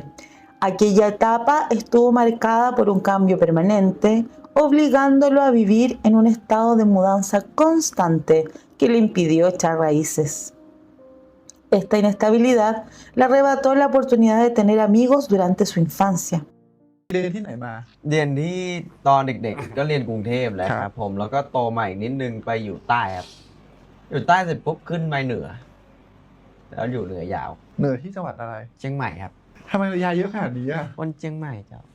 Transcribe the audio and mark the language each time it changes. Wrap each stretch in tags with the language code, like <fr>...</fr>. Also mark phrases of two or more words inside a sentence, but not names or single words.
<es>Aquella etapa estuvo marcada por un cambio permanente, obligándolo a vivir en un estado de mudanza constante que le impidió echar raíces. Esta inestabilidad le arrebató la oportunidad de tener amigos durante su infancia.</es> <th>เรียนที่ไหนมา เรียนที่ตอนเด็กๆก็เรียนกรุงเทพแหละครับผมแล้วก็โตมาอีกนิดนึงไปอยู่ใต้ครับอยู่ใต้เสร็จปุ๊บขึ้นไปเหนือแล้วอยู่เหนือยาว เหนือที่จังหวัดอะไร เชียงใหม่ครับ ทำไมระยะเยอะขนาดนี้อ่ะ คนเชียงใหม่เจ้า</th>